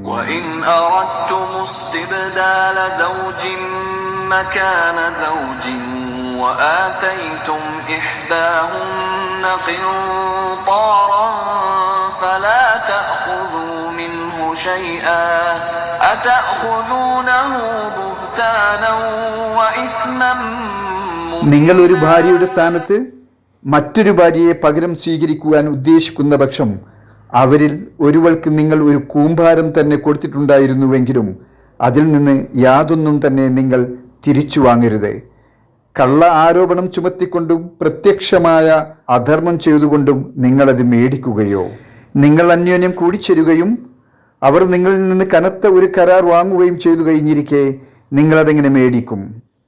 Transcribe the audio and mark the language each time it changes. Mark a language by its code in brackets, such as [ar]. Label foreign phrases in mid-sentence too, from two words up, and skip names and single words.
[ar] وإن أردتم استبدال زوج مكان زوج وآتيتم إحداهن قنطارا فلا تأخذوا منه شيئا أتأخذونه بهتانا وإثما [ml] നിങ്ങൾ ഒരു ഭാര്യയുടെ സ്ഥാനത്ത് മറ്റൊരു ഭാര്യയെ പകരം സ്വീകരിക്കുവാൻ ഉദ്ദേശിക്കുന്ന പക്ഷം അവരിൽ ഒരുവൾക്ക് നിങ്ങൾ ഒരു കൂമ്പാരം തന്നെ കൊടുത്തിട്ടുണ്ടായിരുന്നുവെങ്കിലും അതിൽ നിന്ന് യാതൊന്നും തന്നെ നിങ്ങൾ തിരിച്ചു വാങ്ങരുത്. കള്ള ആരോപണം ചുമത്തിക്കൊണ്ടും പ്രത്യക്ഷമായ അധർമ്മം ചെയ്തുകൊണ്ടും നിങ്ങളത് മേടിക്കുകയോ നിങ്ങൾ അന്യോന്യം കൂടിച്ചേരുകയും അവർ നിങ്ങളിൽ നിന്ന് കനത്ത ഒരു കരാർ വാങ്ങുകയും ചെയ്തു കഴിഞ്ഞിരിക്കെ നിങ്ങളതെങ്ങനെ മേടിക്കും?